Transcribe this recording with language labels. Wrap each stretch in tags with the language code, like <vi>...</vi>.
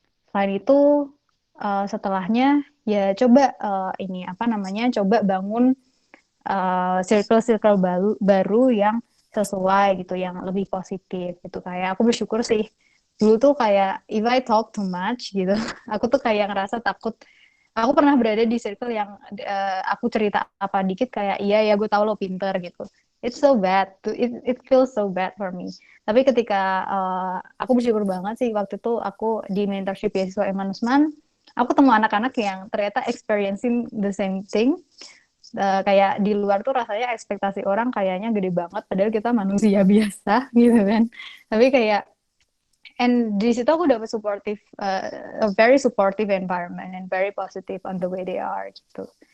<id>Selain itu setelahnya ya coba ini apa namanya coba bangun circle-circle baru yang sesuai gitu, yang lebih positif gitu. Kayak aku bersyukur sih dulu tuh kayak</id> <en>if I talk too much</en> <id>gitu, aku tuh kayak ngerasa takut. Aku pernah berada di circle yang aku cerita apa dikit kayak iya ya gue tahu lo pinter gitu.</id> <en>It's so bad, it feels so bad for me.</en> <id>Tapi ketika aku bersyukur banget sih waktu itu aku di mentorship beasiswa Emmanuel, aku ketemu anak-anak yang ternyata</id> <en>experiencing the same thing.</en> <id>Kayak di luar tuh rasanya ekspektasi orang kayaknya gede banget padahal kita manusia biasa gitu kan, tapi kayak and di situ aku dapat</id> <en>supportive a very supportive environment and very positive on the way they are</en> <id>gitu.</id>